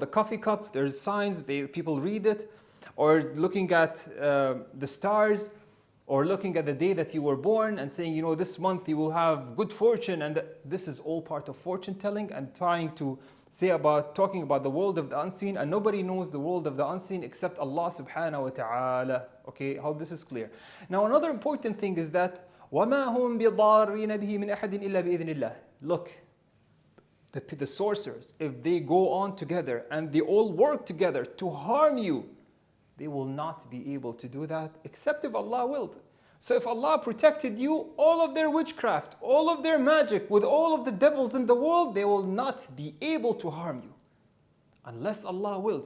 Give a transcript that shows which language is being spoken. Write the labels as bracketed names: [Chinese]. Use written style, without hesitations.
[English] The coffee cup, there's signs, people read it, or looking at the stars, or looking at the day that you were born and saying, this month you will have good fortune, and this is all part of fortune telling and trying to talking about the world of the unseen, and nobody knows the world of the unseen except Allah subhanahu wa ta'ala. Okay, I hope this is clear. Now another important thing is that [Arabic] وَمَا هُمْ بِضَارِّينَ بِهِ مِنْ أَحَدٍ إِلَّا بِإِذْنِ اللَّهِ. [English] Look, the sorcerers, if they go on together and they all work together to harm you, they will not be able to do that except if Allah willed. So if Allah protected you, all of their witchcraft, all of their magic, with all of the devils in the world, they will not be able to harm you unless Allah willed.